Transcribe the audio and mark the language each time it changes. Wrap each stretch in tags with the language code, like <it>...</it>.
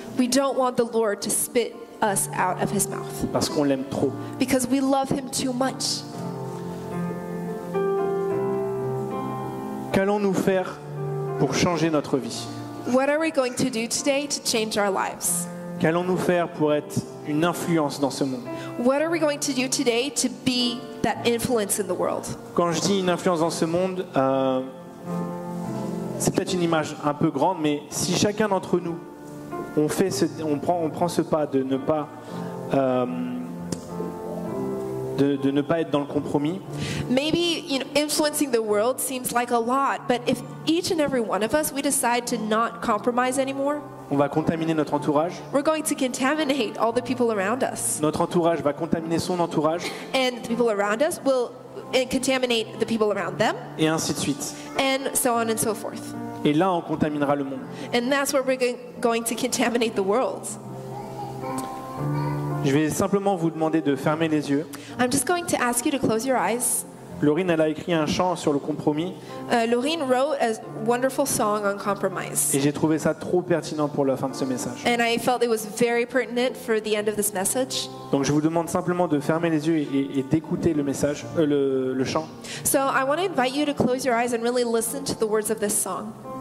<en>We don't want the Lord to spit us out of his mouth</en> <fr>parce qu'on l'aime trop.</fr> <en>because we love him too much.</en> <fr>Qu'allons-nous faire pour changer notre vie?</fr> <en>What are we going to do today to change our lives?</en> <fr>Qu'allons-nous faire pour être une influence dans ce monde?</fr> <en>What are we going to do today to be that influence in the world?</en> <fr>Quand je dis une influence dans ce monde, c'est peut-être une image un peu grande, mais si chacun d'entre nous, on prend ce pas de ne pas, de ne pas être dans le compromis,</fr> <en>Maybe influencing the world seems like a lot, but if each and every one of us, we decide to not compromise anymore,</en> <fr>on va contaminer notre entourage.</fr> <en>we're going to contaminate all the people around us.</en> <fr>Notre entourage va contaminer son entourage,</fr> <en>And the people around us will contaminate the people around them,</en> <fr>et ainsi de suite.</fr> <en>and so on and so forth.</en> <fr>Et là, on contaminera le monde.</fr> <en>And that's where we're going to contaminate the world.</en> <fr>Je vais simplement vous demander de fermer les yeux.</fr> <en>I'm just going to ask you to close your eyes.</en> <fr>Laurine, elle a écrit un chant sur le compromis,</fr> <en>Laureen wrote a wonderful song on compromise.</en> <fr>et j'ai trouvé ça trop pertinent pour la fin de ce message.</fr> <en>And I felt it was very pertinent for the end of this message.</en> <fr>Donc je vous demande simplement de fermer les yeux et d'écouter le message, le chant,</fr> <en>So I want to invite you to close your eyes and really listen to the words of this song.</en>